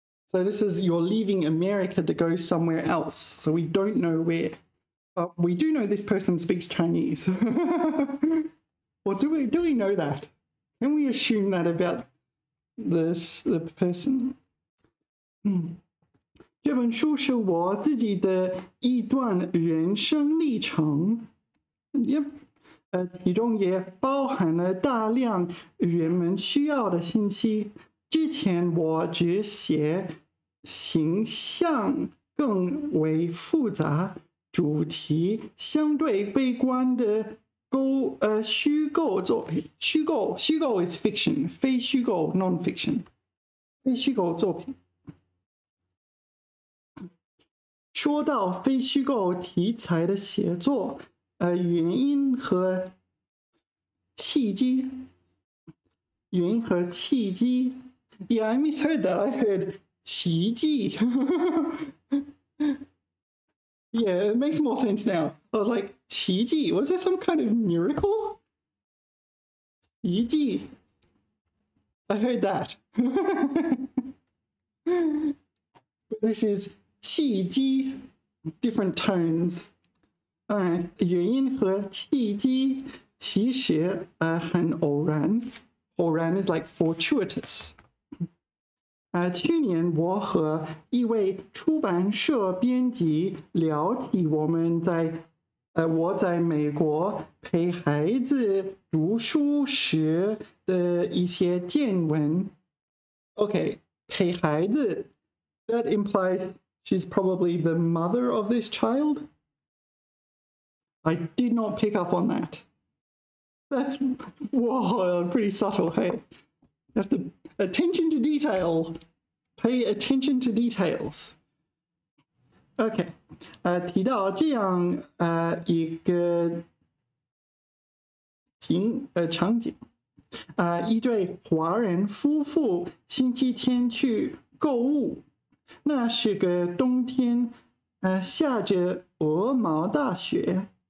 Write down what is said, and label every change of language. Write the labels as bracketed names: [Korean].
[English] So this is you're leaving America to go somewhere else. So we don't know where. But we do know this person speaks Chinese. Or do we know that? Can we assume that about the person? [Chinese] 这本书是我自己的一段人生历程，其中也包含了大量人们需要的信息。之前我只写形象更为复杂、主题相对悲观的虚构作品。 [English] 虚构 is fiction， 非虚构 non-fiction， 非虚构作品。 [Chinese] 说到非虚构题材的写作，原因和契机。 [English] Yeah, I misheard that. I heard 奇迹. Yeah, it makes more sense now. I was like, 奇迹? Was there some kind of miracle? 奇迹.I heard that. This is 契机, different tones. [Chinese] Alright, 原因和契机其实很偶然。 [English] 偶然 is like fortuitous. [Chinese] 去年我和一位出版社编辑聊起我在美国陪孩子读书时的一些见闻。 [English] Okay, 陪孩子 that implies she's probably the mother of this child. I did not pick up on that. That's, whoa, pretty subtle, hey? You have to, attention to detail. Pay attention to details. [Chinese] OK, 提到这样一个场景，一对华人夫妇星期天去购物，那是个冬天，下着鹅毛大雪。